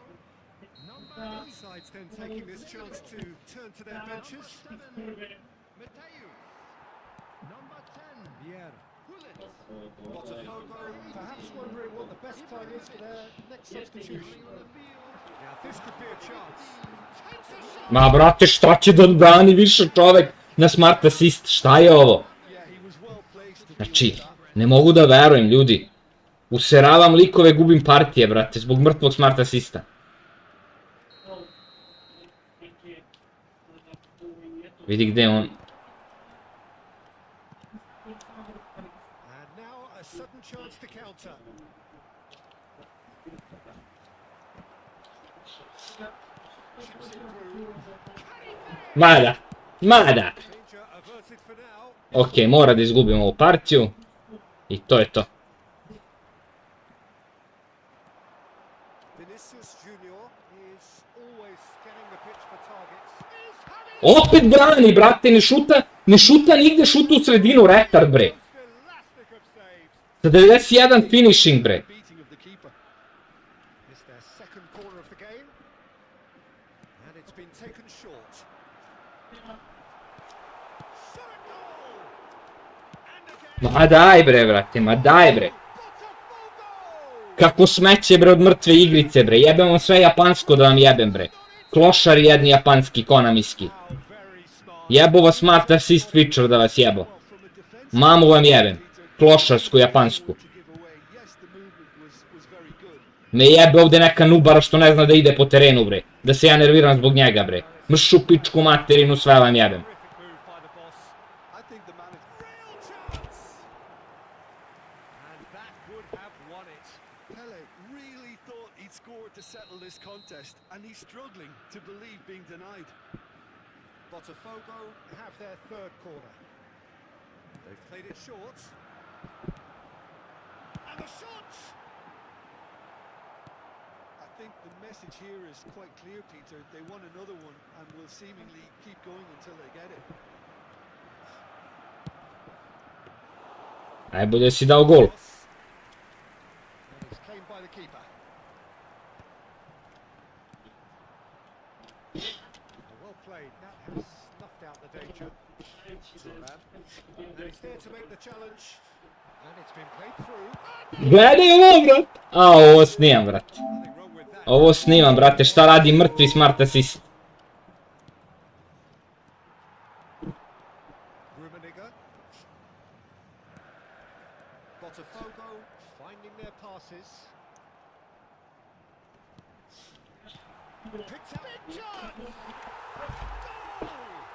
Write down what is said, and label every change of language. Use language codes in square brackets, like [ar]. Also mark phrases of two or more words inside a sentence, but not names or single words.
[en] Both sides then taking this chance to turn to their benches. Matthew. Number 10. Vieira. Gullit. Botafogo perhaps wondering what the best time is for their next substitution. Now this could be a chance. Takes a shot. [sr] Ma brate, šta će da odbrani više čovek na [en] smart assist, [sr] šta je ovo? [en] Yeah, he was well placed to [sr] Znači, ne mogu da verujem, ljudi. Useravam likove, gubim partije, brate, zbog mrtvog [en] smart assista. [sr] Vidi gde je on. [en] And now a sudden chance to counter. Chips it through. [sr] Mada, mada. [en] Danger averted for now. [sr] Ok, mora da izgubim ovu partiju. I to je to. [en] Vinicius Junior is always scanning the pitch for targets. He's had it. [sr] Opet brani, brate, ne šuta nigde, šuta u sredinu, retard, bre. [en] Elastic of saves. [sr] Sa 91 finishing, bre. [en] beating of the keeper. It's their second corner of the game. And it's been taken short. Shot at goal. And again. [sr] Ma daj, bre, brate, ma daj, bre. Botafogo. Kako smeće, bre, od mrtve igrice, bre. Jebem vam sve japansko da vam jebem, bre. Klošari jedni japanski, konamiski. [en] How very smart. [sr] Jebo vas [en] smart assist feature [sr] da vas jebo. [en] From a defensive [sr] Mamu vam jebem. Klošarsku, japansku. [en] to give away. Yes, the movement was very good. [sr] Me jebe ovde neka nubara što ne zna da ide po terenu, bre. Da se ja nerviram zbog njega, bre. Mršu pičku materinu, sve vam jebem. [en] Terrific move by the boss. I think the manager. Real chance. And that would have won it. Pele really thought he'd scored to settle this contest, and he's struggling to believe being denied. Botafogo have their third corner. They've played it short. And the shot! I think the message here is quite clear, Peter. They want another one and will seemingly keep going until they get it. [sr] Najbolje si dao gol. [en] And it's claimed by the keeper. Well played. That has snuffed out the danger. And he's there to make the challenge. And it's been played through. [sr] Gledaj ovo, brat. A, ovo snimam, brate. [en] Nothing wrong with that. [sr] Ovo snimam, brate. Šta radi mrtvi [en] smart assist? Rummenigge. Botafogo finding their passes. Picked up. Big chance!